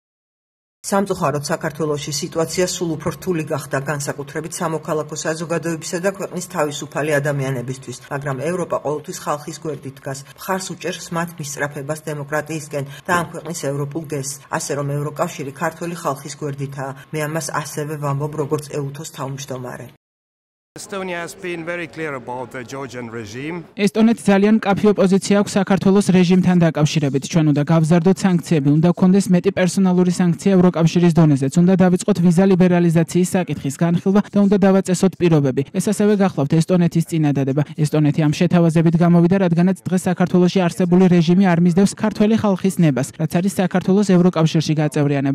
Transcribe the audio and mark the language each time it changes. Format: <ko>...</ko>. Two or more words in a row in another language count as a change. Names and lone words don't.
<ka>სამწუხაროდ საქართველოში სიტუაცია სულ უფრო რთული გახდა, განსაკუთრებით სამოქალაქო საზოგადოებისა და ქვეყნის თავისუფალი ადამიანებისთვის, მაგრამ ევროპა ყოველთვის ხალხის გვერდით დგას, მხარს უჭერს მათ მისწრაფებას დემოკრატიისკენ და ამ ქვეყნის ევროპულ გეზს, ასე რომ ევროკავშირი ქართველი ხალხის გვერდითაა. მე ამას ასევე ვამბობ, როგორც ეუთოს თავმჯდომარე.</ka> <en>Estonia has been very clear about the Georgian regime.</en> <ka>ესტონეთს ძალიან მკაფიო პოზიცია აქვს საქართველოს რეჟიმთან დაკავშირებით. ჩვენ უნდა გავზარდოთ სანქციები, უნდა გქონდეს მეტი პერსონალური სანქცია ევროკავშირის დონეზეც, უნდა დავიწყოთ ვიზა ლიბერალიზაციის საკითხის განხილვა და უნდა დავაწესოთ პირობები. ეს ასევე გახლავთ ესტონეთის წინადადება. ესტონეთი ამ შეთავაზებით გამოვიდა, რადგანაც დღეს საქართველოში არსებული რეჟიმი არ მისდევს ქართველი ხალხის ნებას, რაც არის საქართველოს ევროკავშირში გაწევრიანება.</ka>